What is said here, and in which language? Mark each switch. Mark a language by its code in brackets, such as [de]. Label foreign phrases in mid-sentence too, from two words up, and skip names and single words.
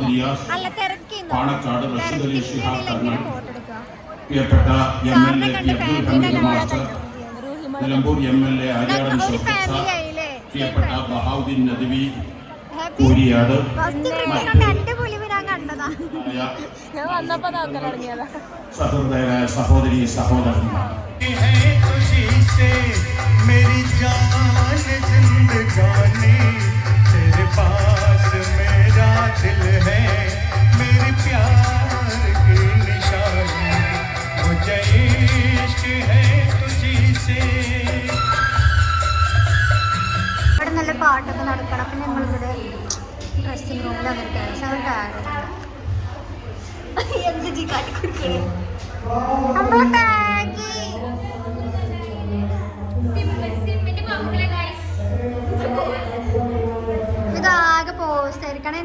[ml] റിയാസ്, പാണക്കാട് റഷീദ് അലി ശിഹാബ് തങ്ങൾ, പ്രിയപ്പെട്ട MLA അബ്ദുൽ ഹമീദ് മാസ്റ്റർ, നിലമ്പൂർ MLA ആര്യാടൻ ഷൗക്കത്ത് സാർ, പ്രിയപ്പെട്ട ബഹാവുദ്ദീൻ നദ്വി കൂരിയാട്, സഹൃദയരായ സഹോദരി സഹോദരന്മാർ, [hi] मेरी जान जिंदगानी तेरे पास मेरा दिल है, मेरे प्यार की निशानी मुझे इश्क है तुझी से. [ml] ഇവിടെ നല്ല പാട്ടൊക്കെ നടക്കണം. അപ്പം ഞങ്ങളിവിടെ [en] dressing room [ml] ഇതാകെ പോസ്റ്റ് ആയിരിക്കണം.